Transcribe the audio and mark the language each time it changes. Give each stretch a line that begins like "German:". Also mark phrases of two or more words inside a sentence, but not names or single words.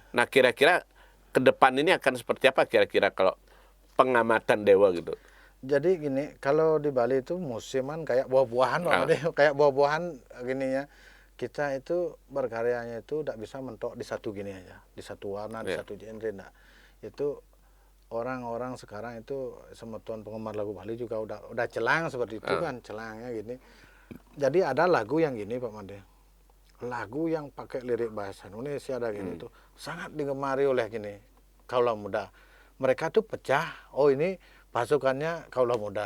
Indonesian: Nah, kira-kira ke depan ini akan seperti apa kira-kira kalau pengamatan Dewa gitu? Jadi gini, kalau di Bali itu musiman kayak buah-buahan Pak Made, kayak buah-buahan gini ya. Kita itu berkaryanya itu tidak bisa mentok di satu gini aja, di satu warna, di satu genre, enggak. Itu orang-orang sekarang itu semeton penggemar lagu Bali juga udah celang seperti itu kan, celangnya gini. Jadi ada lagu yang gini Pak Made, lagu yang pakai lirik bahasa Indonesia ada gini tuh sangat digemari oleh gini kaula muda. Mereka tuh pecah, oh ini pasukannya kaula muda.